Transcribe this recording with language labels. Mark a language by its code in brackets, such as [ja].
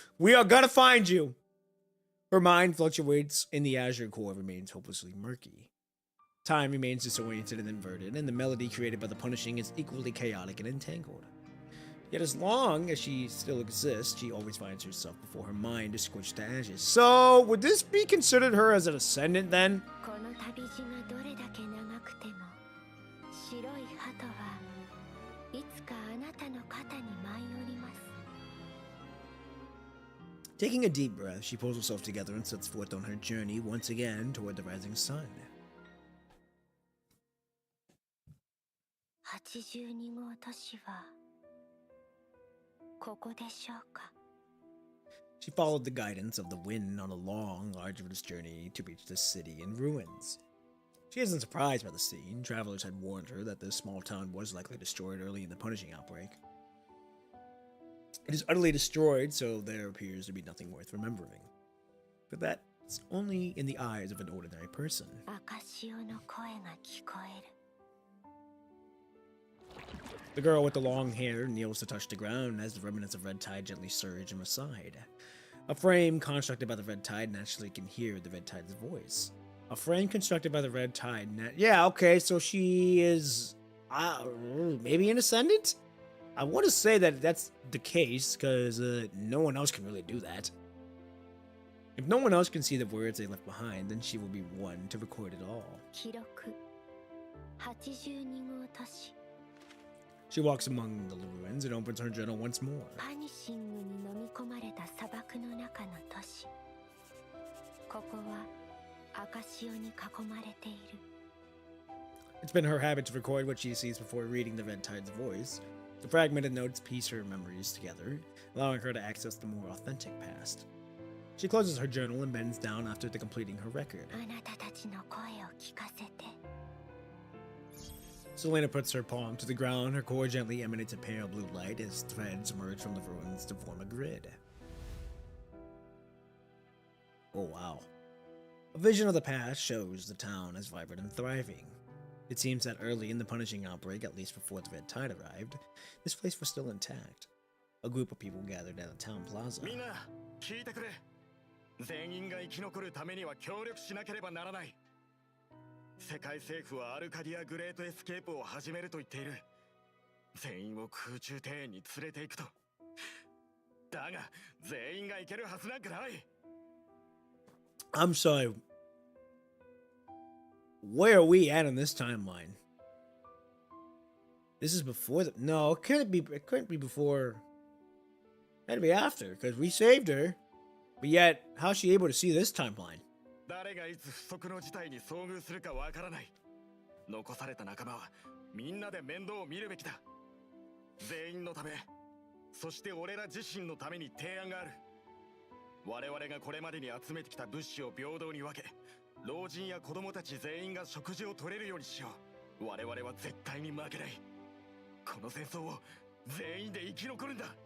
[en] We are gonna find you! Her mind fluctuates, and the azure core remains hopelessly murky. Time remains disoriented and inverted, and the melody created by the punishing is equally chaotic and entangled. Yet as long as she still exists, she always finds herself before her mind is squished to ashes. So, would this be considered her as an ascendant then? [ja] この旅路がどれだけ長くても白い鳩はいつかあなたの肩に舞い降ります。 [en] Taking a deep breath, she pulls herself together and sets forth on her journey once again toward the rising sun. [ja] 82号都市はここでしょうか。 [en] She followed the guidance of the wind on a long, arduous journey to reach the city in ruins. She isn't surprised by the scene. Travelers had warned her that this small town was likely destroyed early in the punishing outbreak. It is utterly destroyed, so there appears to be nothing worth remembering. But that's only in the eyes of an ordinary person. [ja] 赤潮の声が聞こえる [en] The girl with the long hair kneels to touch the ground as the remnants of red tide gently surge and recede. A frame constructed by the red tide naturally can hear the red tide's voice. A frame constructed by the red tide yeah, okay, so she is maybe an ascendant? I want to say that that's the case, because no one else can really do that. If no one else can see the words they left behind, then she will be one to record it all. [ja] 記録82号都市 [en] She walks among the ruins and opens her journal once more. [ja] パニシングに飲み込まれた砂漠の中の都市ここは赤潮に囲まれている [en] It's been her habit to record what she sees before reading the red tide's voice. The fragmented notes piece her memories together, allowing her to access the more authentic past. She closes her journal and bends down after completing her record. [ja] あなたたちの声を聞かせて [en] Selena puts her palm to the ground. Her core gently emanates a pale blue light as threads emerge from the ruins to form a grid. Oh wow. A vision of the past shows the town as vibrant and thriving. It seems that early in the punishing outbreak, at least before the red tide arrived, this place was still intact. A group of people gathered at a town plaza. [ja] みんな聞いてくれ全員が生き残るためには協力しなければならない世界政府はアルカディアグレートエスケープを始めると言っている全員を空中庭園に連れて行くとだが全員が行けるはずなんかない [en] I'm sorry. Where are we at in this timeline? This is before the... No, it couldn't be before... It had to be after, because we saved her. But yet, how's she able to see this timeline? [ja] 誰がいつ不測の事態に遭遇するかわからない残された仲間はみんなで面倒を見るべきだ全員のためそして俺ら自身のために提案がある我々がこれまでに集めてきた物資を平等に分け老人や子供たち全員が食事を取れるようにしよう我々は絶対に負けないこの戦争を全員で生き残るんだ